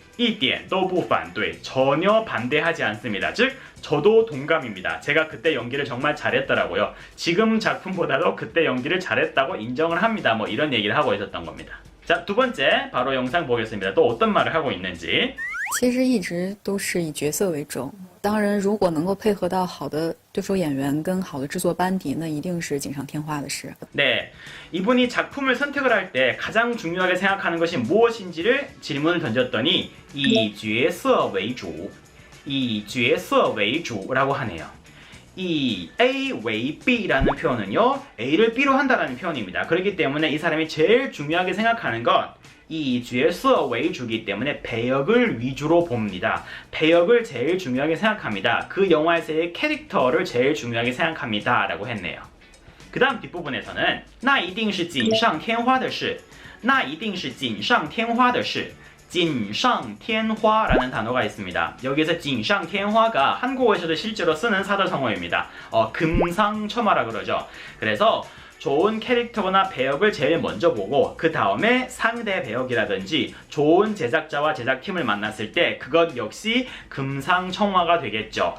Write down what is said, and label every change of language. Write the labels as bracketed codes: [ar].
[zh] 一点都不反对 [ko] 전혀 반대하지 않습니다. 즉 저도 동감입니다. 제가 그때 연기를 정말 잘했더라고요. 지금 작품보다도 그때 연기를 잘했다고 인정을 합니다. 뭐 이런 얘기를 하고 있었던 겁니다. 자, 두 번째 바로 영상 보겠습니다. 또 어떤 말을 하고 있는지. [zh] 其实一直都是以角色为重。当然，如果能够配合到好的对手演员跟好的制作班底，那一定是锦上添花的事。 [ko] 네, 이분이 작품을 선택을 할 때 가장 중요하게 생각하는 것이 무엇인지를 질문을 던졌더니 [zh] 以角色为主, 以角色为主 [ko] 라고 하네요. 이 A 왜 B라는 표현은요, A를 B로 한다라는 표현입니다. 그렇기 때문에 이 사람이 제일 중요하게 생각하는 건 이 角色为主이기 때문에 배역을 위주로 봅니다. 배역을 제일 중요하게 생각합니다. 그 영화에서의 캐릭터를 제일 중요하게 생각합니다. 라고 했네요. 그 다음 뒷부분에서는 [zh] 那一定是锦上添花的事 [ko] 那一定是锦上添花的事 锦上添花라는 단어가 있습니다. 여기서 锦上添花가 한국어에서도 실제로 쓰는 사자성어입니다. 금상첨화라 그러죠. 그래서 좋은 캐릭터나 배역을 제일 먼저 보고 그 다음에 상대 배역이라든지 좋은 제작자와 제작팀을 만났을 때 그것 역시 금상첨화가 되겠죠.